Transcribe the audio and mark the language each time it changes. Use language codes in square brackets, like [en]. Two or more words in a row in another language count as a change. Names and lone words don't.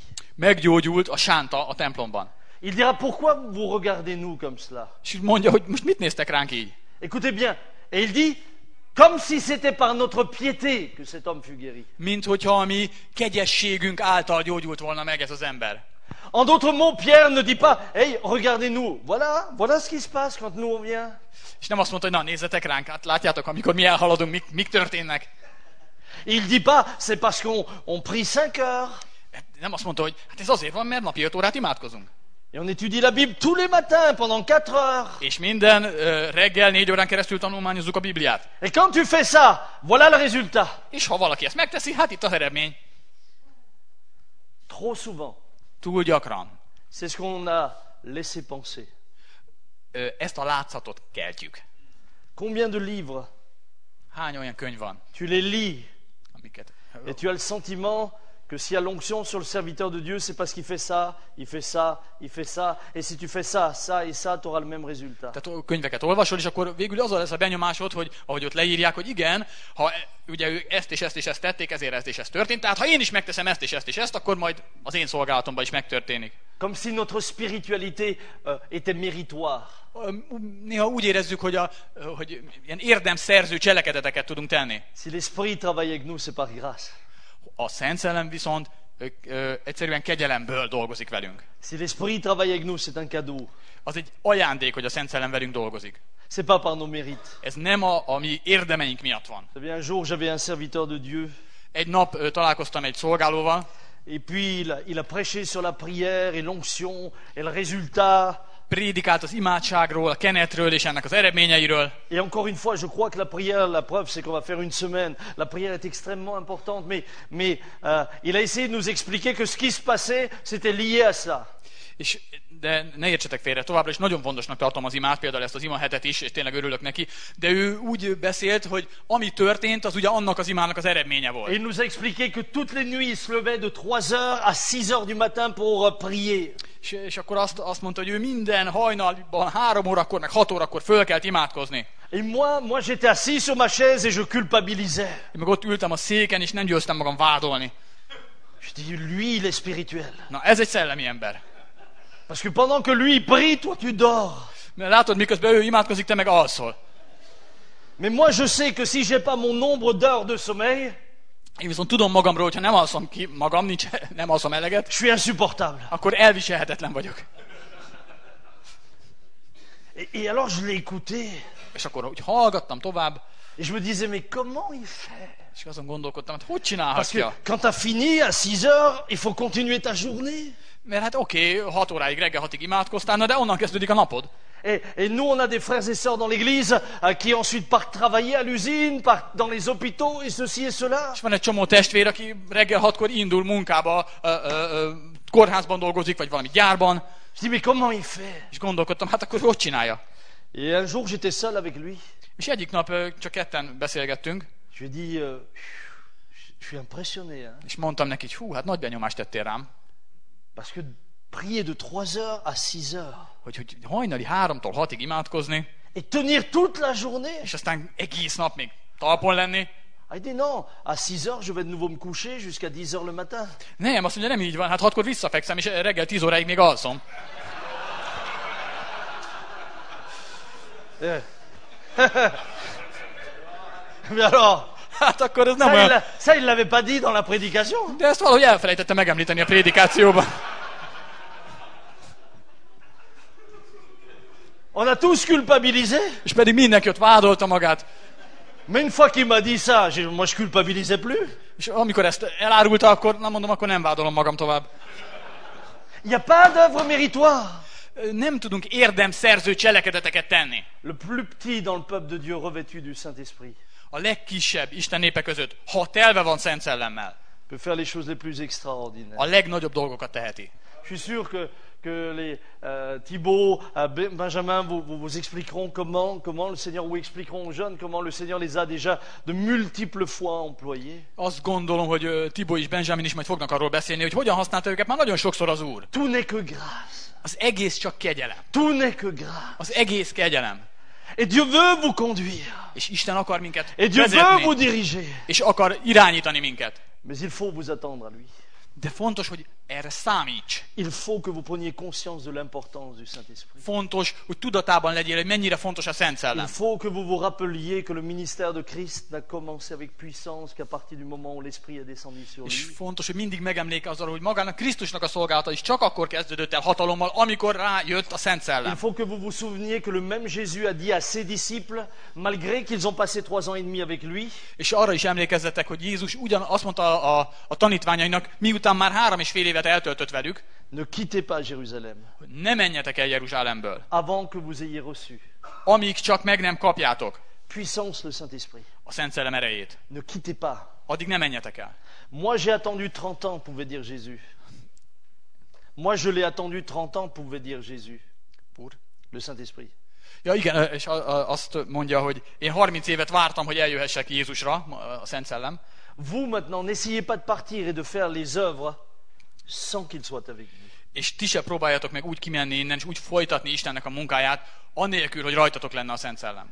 [hu] Meggyógyult a sánta a templomban. [fr] Il dira, pourquoi vous regardez nous comme cela? [hu] És mondja, hogy most mit néztek ránk így? [fr] Écoutez bien. Et il dit, comme si c'était par notre piété que cet homme fut guéri. [hu] Mint hogyha a mi kegyességünk által gyógyult volna meg ez az ember. [fr] En d'autres mots, Pierre ne dit pas, hey, regardez-nous, voilà ce qui se passe quand nous on vient. [hu] És nem azt mondta, hogy na nézzetek ránk, hát látjátok, amikor mi elhaladunk, mik történnek. [fr] Il dit pas, c'est parce qu'on prie 5 heures. [hu] Nem azt mondta, hogy hát ez azért van, mert napi 5 órát imádkozunk. [fr] Et on étudie la Bible tous les matins pendant 4 heures. [hu] És minden reggel 4 órán keresztül tanulmányozzuk a Bibliát. [fr] Et quand tu fais ça, voilà le résultat. [hu] És ha valaki ezt megteszi, hát itt az eredmény. [fr] Trop souvent, [hu] Túl gyakran. [fr] c'est ce qu'on a laissé penser. [hu] Ezt a látszatot keltjük. [fr] Combien de livres [hu] Hány olyan könyv van, [fr] tu les lis [hu] amiket... [fr] et tu as le sentiment que s'il y a l'onction sur le serviteur de Dieu, c'est parce qu'il fait ça, il fait ça, il fait ça. Et si tu fais ça, ça et ça, tu auras le même résultat. [hu] Tehát könyveket olvasol, és akkor végül az lesz a benyomásod, hogy ahogy ott leírják, hogy igen, ha ugye ők ezt és ezt és ezt tették, ezért ez és ez történt. Tehát ha én is megteszem ezt és ezt, akkor majd az én szolgálatomban is megtörténik. [fr] Comme si notre spiritualité était méritoire. [hu] Néha úgy érezzük, hogy ilyen érdemszerző cselekedeteket tudunk tenni. [fr] Si l'Esprit travaille avec nous, c'est par grâce. [hu] A Szent Szellem viszont egyszerűen kegyelemből dolgozik velünk. [fr] Si l'Esprit travaille avec nous, c'est un cadeau. [hu] Az egy ajándék, hogy a Szent Szellem velünk dolgozik. [fr] C'est pas par nos mérites. [hu] Ez nem a mi érdemeink miatt van. [fr] Vous savez, un jour, j'avais un serviteur de Dieu. [hu] Egy nap találkoztam egy szolgálóval, [fr] Et puis, il a prêché sur la prière et l'onction et le résultat. [hu] prédikált az imádságról, a kenetről és ennek az eredményeiről. [fr] Et encore une fois, je crois que la prière, la preuve, c'est qu'on va faire une semaine. La prière est extrêmement importante, mais il a essayé de nous expliquer que ce qui se passait, c'était lié à ça. [hu] De ne értsetek félre, továbbra is nagyon fontosnak tartom az imát, például ezt az ima hetet is, és tényleg örülök neki, de ő úgy beszélt, hogy ami történt, az ugye annak az imának az eredménye volt. [fr] Et il nous a expliqué que toutes les nuits, il se levait de 3h à 6h du matin pour prier. [hu] És akkor azt mondta, hogy ő minden hajnalban 3 órakor, meg 6 órakor fölkelt imádkozni. [fr] Et moi j'étais assis sur ma chaise et je culpabilisais. [hu] Én meg ott ültem a széken, és nem győztem magam vádolni. [fr] Je dis, lui, il est spirituel. [hu] Na, ez egy szellemi ember. [fr] Parce que pendant que lui, il prie, toi, tu dors. [hu] Mert látod, miközben ő imádkozik, te meg alszol. [fr] Mais moi, je sais que si j'ai pas mon nombre d'heures de sommeil, [hu] Én viszont tudom magamról, hogyha nem alszom ki magam, nem alszom eleget, [fr] je suis insupportable. [hu] akkor elviselhetetlen vagyok. [fr] Et alors, je l'ai écouté. [hu] És akkor úgy hallgattam tovább, [fr] Et je me disais, mais comment il fait? [hu] és azon gondolkodtam, hogy [fr] Parce que [hu] csinálhatja. [fr] quand tu as fini à 6h, il faut continuer ta journée. [hu] Mert hát oké, 6 óráig, reggel 6-ig imádkoztál, na de onnan kezdődik a napod. [fr] Et nous, on a des frères et sœurs dans l'église qui ensuite partent travailler à l'usine, partent dans les hôpitaux et ceci et cela. [hu] És van egy csomó testvér, aki reggel 6-kor indul munkába, kórházban dolgozik, vagy valami gyárban. [fr] Je dis, mais comment il fait? [hu] És gondolkodtam, hát akkor hogy csinálja? [fr] Et un jour, j'étais seul avec lui. [hu] És egyik nap csak ketten beszélgettünk, [fr] Je lui ai dit, je suis impressionné. Hein, [hu] és mondtam neki, hogy hú, hát nagy benyomást tettél rám, [fr] parce que prier de 3h à 6h [hu] hogy hajnali 3-tól 6-ig imádkozni, [fr] et tenir toute la journée. [hu] és aztán egész nap még talpon lenni. [fr] Il dit non, à 6h, je vais de nouveau me coucher jusqu'à 10h le matin. [hu] Nem, azt mondja, nem így van, hát 6-kor visszafekszem, és reggel 10 óráig még alszom. [fr] Mais alors, [hu] Hát akkor ez nem olyan. [fr] ça, il l'avait pas dit dans la prédication. [hu] De ezt valahogy elfelejtette megemlíteni a prédikációban. [fr] On a tous culpabilisé. [hu] És pedig mindenki ott vádolta magát. [fr] Mais une fois qu'il m'a dit ça, moi je culpabilisais plus. [hu] És amikor ezt elárulta, akkor nem mondom, akkor nem vádolom magam tovább. [fr] Il n'y a pas d'œuvre méritoire. [hu] Nem tudunk érdemszerző cselekedeteket tenni. [fr] Le plus petit dans le peuple de Dieu revêtu du Saint-Esprit [hu] A legkisebb Isten népe között, ha telve van Szent Szellemmel, [fr] peut faire les choses les plus extraordinaires. [hu] a legnagyobb dolgokat teheti. [fr] Je suis sûr que les Thibaut, Benjamin vous expliqueront comment le Seigneur, ou expliqueront aux jeunes comment le Seigneur les a déjà de multiples fois employés. [hu] Azt gondolom, hogy Tibó és Benjamin is majd fognak arról beszélni, hogy hogyan használta őket már nagyon sokszor az Úr. [fr] Tout n'est que grâce. [hu] Az egész csak kegyelem. [fr] Tout n'est que grâce. [hu] Az egész kegyelem. [fr] Et Dieu veut vous conduire. [hu] És Isten akar minket [fr] Et Dieu veut vous [hu] vezetni, [fr] diriger. [hu] és akar irányítani minket. [fr] Mais il faut vous attendre à lui. [hu] De fontos, hogy erre számíts. [fr] Il faut que vous preniez conscience de l'importance du Saint-Esprit. [hu] Fontos, hogy tudatában legyél, hogy mennyire fontos a Szent [fr] Il [hu] Szellem. [fr] faut que vous vous rappeliez que le ministère de Christ n'a commencé avec puissance qu'à partir du moment où l'Esprit est descendu sur [hu] És [fr] lui. [hu] fontos, hogy mindig megemlékezz arra, hogy magának Krisztusnak a szolgálata is csak akkor kezdődött el hatalommal, amikor rájött a Szent [fr] Il [hu] Szellem. [fr] faut que vous vous souveniez que le même Jésus a dit à ses disciples, malgré qu'ils ont passé 3 ans et demi avec lui, [hu] És arra is emlékezzetek, hogy Jézus azt mondta a tanítványainak, miután már 3,5 évet eltöltött velük, [fr] ne quittez pas Jérusalem [hu] hogy ne menjetek el Jeruzsálemből, [fr] avant que vous ayez reçu [hu] amíg csak meg nem kapjátok [fr] puissance le Saint-Esprit. [hu] a Szent Szellem erejét. [fr] Ne quittez pas. [hu] Addig ne menjetek el. [fr] Moi j'ai attendu 30 ans, pouvait dire Jésus. Moi je l'ai attendu 30 ans, pouvait dire Jésus. [hu] Úr. [fr] Le Saint-Esprit. [hu] Ja igen, és azt mondja, hogy én 30 évet vártam, hogy eljöhessek Jézusra, a Szent Szellem. [fr] Vous maintenant, n'essayez pas de partir et de faire les œuvres sans qu'il soit avec vous. [hu] És ti se próbáljatok meg úgy kimenni innen, és úgy folytatni Istennek a munkáját, annélkül, hogy rajtatok lenne a Szent Szellem.